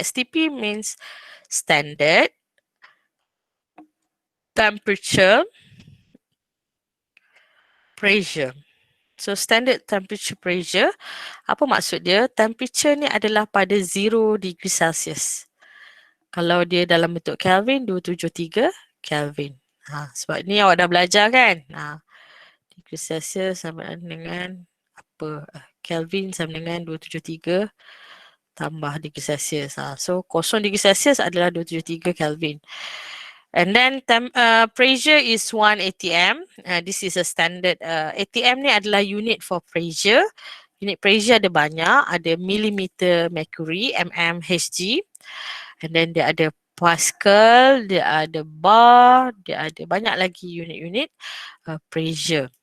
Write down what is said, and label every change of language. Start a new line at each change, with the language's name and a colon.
English: STP means standard temperature pressure. So standard temperature pressure,
Malay: apa maksud dia? Temperature ni adalah pada 0 degree Celsius. Kalau dia dalam bentuk Kelvin, 273 Kelvin. Sebab ni awak dah belajar kan? Degree Celsius sama dengan apa? Kelvin sama dengan 273 tambah degree Celsius. So 0 degree Celsius adalah 273 Kelvin.
English: And then pressure is 1 atm. This is a standard.
Malay: Atm ni adalah unit
English: for pressure.
Malay: Unit pressure ada banyak. Ada millimeter mercury, mmHg. And then dia ada Pascal, dia ada bar, dia ada banyak lagi unit-unit pressure.